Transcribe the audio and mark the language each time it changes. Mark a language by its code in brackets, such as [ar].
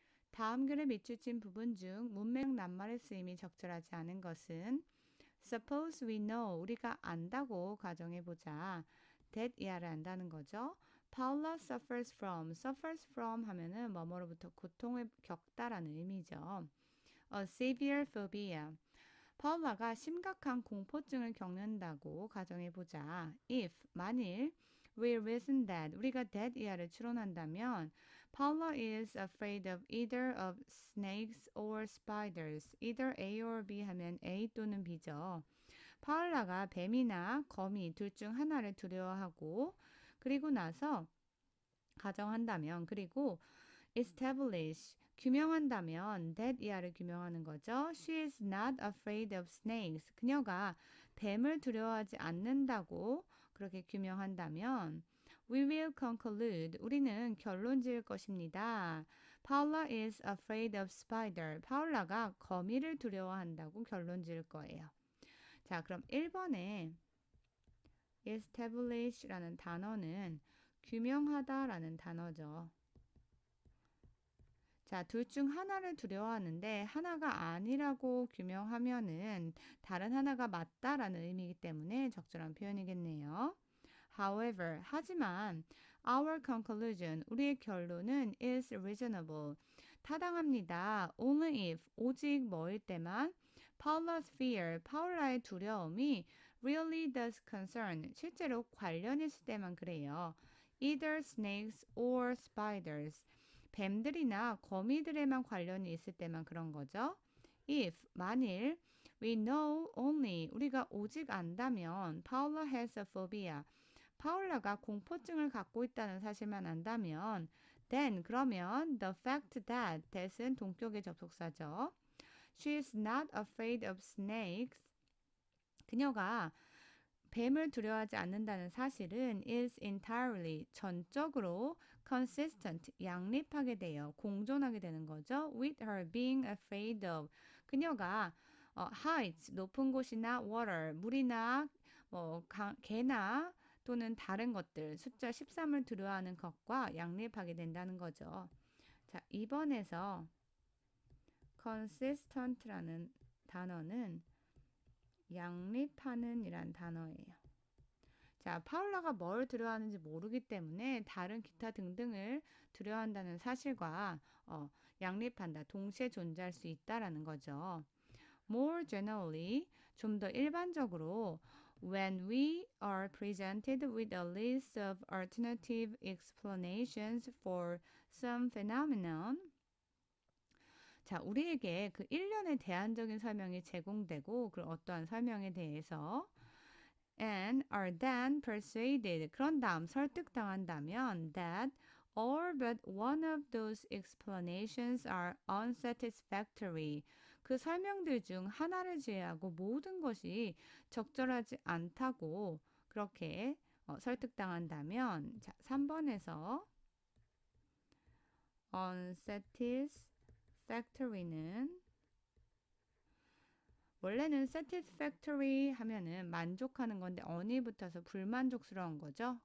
[ko] 다음 글에 밑줄친 부분 중 문맥 낱말의 쓰임이 적절하지 않은 것은 [en] Suppose we know, [ko] 우리가 안다고 가정해보자. that 이하를 안다는 거죠. [en] Paula suffers from [ko] 하면은 뭐뭐로부터 고통을 겪다라는 의미죠. [en] A severe phobia. [ko] 파울라가 심각한 공포증을 겪는다고 가정해보자. [en] If, [ko] 만일, [en] we reason that, [ko] 우리가 that 이하를 추론한다면 [en] Paula is afraid of either of snakes or spiders. [ko] Either A or B 하면 A 또는 B죠. 파울라가 뱀이나 거미 둘 중 하나를 두려워하고 그리고 나서 가정한다면 그리고 establish 규명한다면 that 이하를 규명하는 거죠. [en] She is not afraid of snakes. [ko] 그녀가 뱀을 두려워하지 않는다고 그렇게 규명한다면 [en] we will conclude [ko] 우리는 결론 지을 것입니다. [en] Paula is afraid of spider. [ko] 파울라가 거미를 두려워한다고 결론 지을 거예요. 자, 그럼 1번에 establish라는 단어는 규명하다라는 단어죠. 자, 둘 중 하나를 두려워하는데 하나가 아니라고 규명하면은 다른 하나가 맞다라는 의미이기 때문에 적절한 표현이겠네요. [en] However, [ko] 하지만 [en] our conclusion, [ko] 우리의 결론은 [en] is reasonable, [ko] 타당합니다. [en] Only if, [ko] 오직 뭐일 때만 [en] Paula's fear, [ko] 파울라의 두려움이 [en] really does concern, [ko] 실제로 관련 있을 때만 그래요. [en] Either snakes or spiders, [ko] 뱀들이나 거미들에만 관련이 있을 때만 그런 거죠. [en] If, [ko] 만일, [en] we know only, [ko] 우리가 오직 안다면 [en] Paula has a phobia, [ko] 파울라가 공포증을 갖고 있다는 사실만 안다면 [en] then, [ko] 그러면 [en] the fact that [ko] 은 동격의 접속사죠. [en] She is not afraid of snakes, [ko] 그녀가 뱀을 두려워하지 않는다는 사실은 [en] is entirely, [ko] 전적으로 [en] consistent, [ko] 양립하게 돼요. 공존하게 되는 거죠. [en] with her being afraid of, [ko] 그녀가 heights, 높은 곳이나 water, 물이나 개나 또는 다른 것들, 숫자 13을 두려워하는 것과 양립하게 된다는 거죠. 자, 2번에서 consistent라는 단어는 양립하는 이란 단어예요. 자, 파울라가 뭘 두려워하는지 모르기 때문에 다른 기타 등등을 두려워한다는 사실과 양립한다, 동시에 존재할 수 있다라는 거죠. [en] More generally, [ko] 좀 더 일반적으로 [en] when we are presented with a list of alternative explanations for some phenomenon, [ko] 자, 우리에게 그 일련의 대안적인 설명이 제공되고 그 어떠한 설명에 대해서 [en] and are then persuaded, [ko] 그런 다음 설득당한다면 [en] that all but one of those explanations are unsatisfactory. [ko] 그 설명들 중 하나를 제외하고 모든 것이 적절하지 않다고 그렇게 설득당한다면 자, 3번에서 unsatisfactory는 원래는 satisfactory 하면은 만족하는 건데 on이 붙어서 불만족스러운 거죠.